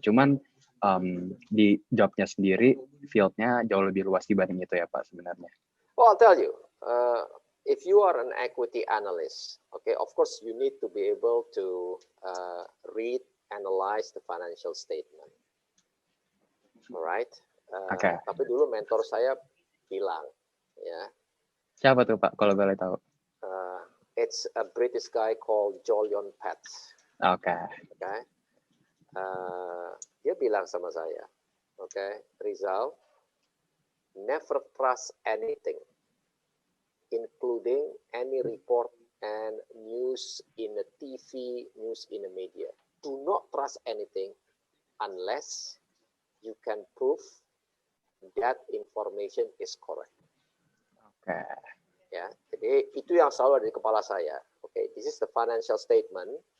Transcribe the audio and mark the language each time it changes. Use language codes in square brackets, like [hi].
[id] Cuman di jobnya sendiri, field-nya jauh lebih luas dibanding itu ya Pak sebenarnya. [en] Well, I'll tell you, if you are an equity analyst, okay, of course you need to be able to read, analyze the financial statement. Alright? Okay. [id] Tapi dulu mentor saya bilang, ya. Siapa tuh Pak, kalau boleh tahu? [en] It's a British guy called Jolyon Pats. Okay. Okay. [id] Dia bilang sama saya, [en] okay, Rizal, never trust anything, including any report and news in the TV, news in the media. Do not trust anything unless you can prove that information is correct. [id] Oke. Ya, jadi itu yang selalu ada di kepala saya. [en] Oke, this is the financial statement.